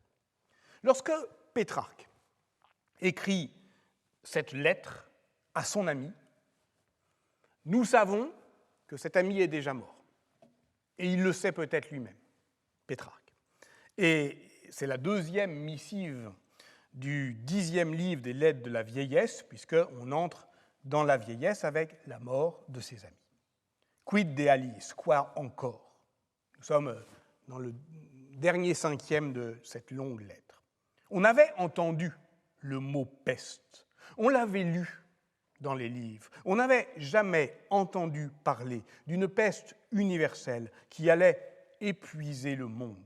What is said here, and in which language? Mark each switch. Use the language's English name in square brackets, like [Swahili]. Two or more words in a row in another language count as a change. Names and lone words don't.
[French] Lorsque Pétrarque écrit cette lettre à son ami, nous savons que cet ami est déjà mort. Et il le sait peut-être lui-même, Pétrarque. Et c'est la deuxième missive du 10e livre des Lettres de la vieillesse, puisqu'on entre dans la vieillesse avec la mort de ses amis. [Latin] Quid de aliis, [French] quoi encore? Nous sommes dans le dernier cinquième de cette longue lettre. On avait entendu le mot peste, on l'avait lu dans les livres, on n'avait jamais entendu parler d'une peste universelle qui allait épuiser le monde.